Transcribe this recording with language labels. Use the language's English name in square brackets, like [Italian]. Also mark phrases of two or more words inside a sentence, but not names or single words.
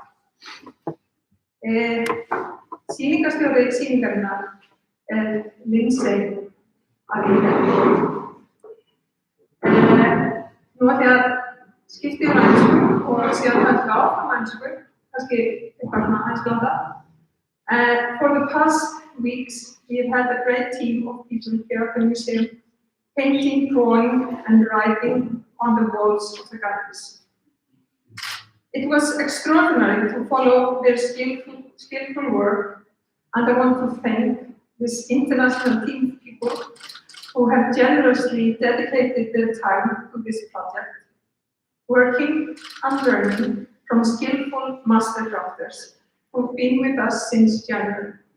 [Icelandic] Sýningarstjóri sýningarinnar Lindsay Aveilhé. Nú ætla ég að skipta yfir á ensku og síðan hægt áfram á ensku, kannski eitthvað svona aðeins blanda. [English] For the past weeks, we have had a great team of people here at the museum, painting, drawing, and writing on the walls of the galleries. It was extraordinary to follow their skillful work, and I want to thank this international team of people who have generously dedicated their time to this project, working and learning from skillful master crafters who've been with us since January.